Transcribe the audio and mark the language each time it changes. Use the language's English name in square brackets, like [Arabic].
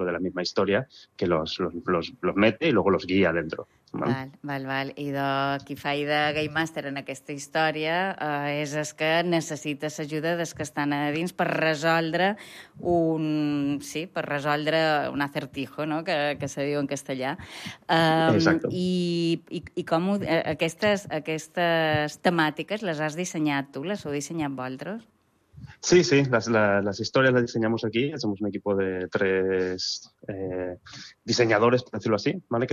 [Spanish] dentro de la misma historia que los mete y luego los guía dentro. [Catalan] Val. Idò, qui fa de Game Master en aquesta història és el que necessita l'ajuda dels que estan a dins per resoldre un... Sí, per resoldre un acertijo, no?, que se diu en castellà. Exacte. I com ho, aquestes temàtiques les has dissenyat tu? Les heu dissenyat vosaltres? [Spanish] Sí, sí, las historias las diseñamos aquí, somos un equipo de tres diseñadores, por decirlo así, ¿vale?